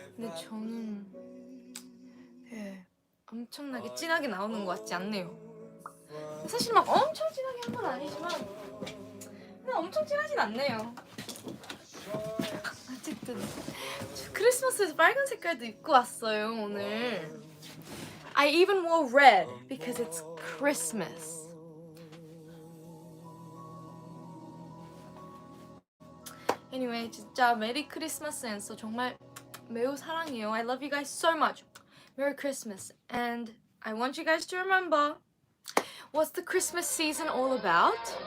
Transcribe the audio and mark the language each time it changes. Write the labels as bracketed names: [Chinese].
[Korean] 근데 저는 엄청나게 진하게 나오는 것 같지 않네요. 사실 막 엄청 진하게 한 건 아니지만 그냥 엄청 진하진 않네요. 어쨌든 크리스마스에서 빨간 색깔도 입고 왔어요, 오늘. [English] I even wore red because it's Christmas. [Korean] Anyway, 진짜 메리 크리스마스 앤서 정말 매우 사랑해요. [English] I love you guys so much. Merry Christmas. And I want you guys to remember, what's the Christmas season all about?